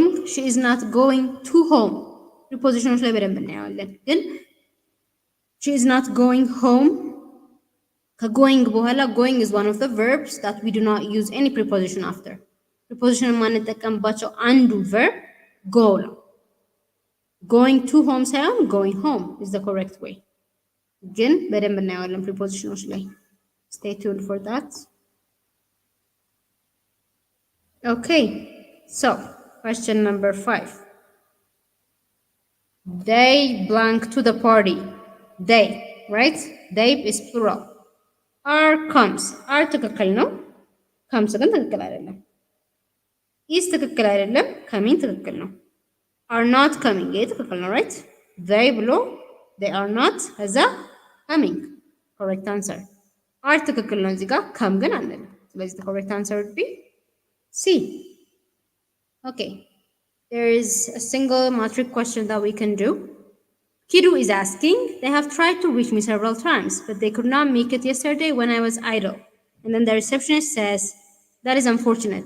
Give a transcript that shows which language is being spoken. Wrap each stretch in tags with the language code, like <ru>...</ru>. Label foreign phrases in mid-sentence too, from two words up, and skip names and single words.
<en>She is not going to home. Prepositions</en> <am>ላይ በደንብ እናያለን።</am> <en>ግን she is not going home.</en> <am>ከgoing በኋላ</am> <en>going is one of the verbs that we do not use any preposition after. Preposition</en> <am>የማንጠቀምባቸው አንዱ</am> <en>verb go ነው። Going to home ሳይሆን going home is the correct way.</en> <am>ግን በደንብ እናያለን prepositions ላይ.</am> <en>Stay tuned for that. Okay, so question number 5. They blank to the party. They, right? They is plural. Are comes.</en> <am>Are ትክክል ነው። comes ግን ትክክል አይደለም። is ትክክል አይደለም። coming ትክክል ነው።</am> <en>are not coming</en> <am>ይሄ ትክክል ነው,</am> <en>right? they ብሎ they are not ከዛ coming. correct answer. are</en> <am>ትክክል ነው እዚህ ጋር</am> <en>come</en> <am>ግን አንልም።</am> <en>ስለዚህ the correct answer would be C. Okay, there is a single matric question that we can do. Kidu is asking, they have tried to reach me several times, but they could not make it yesterday when I was idle. And then the receptionist says, that is unfortunate.</en>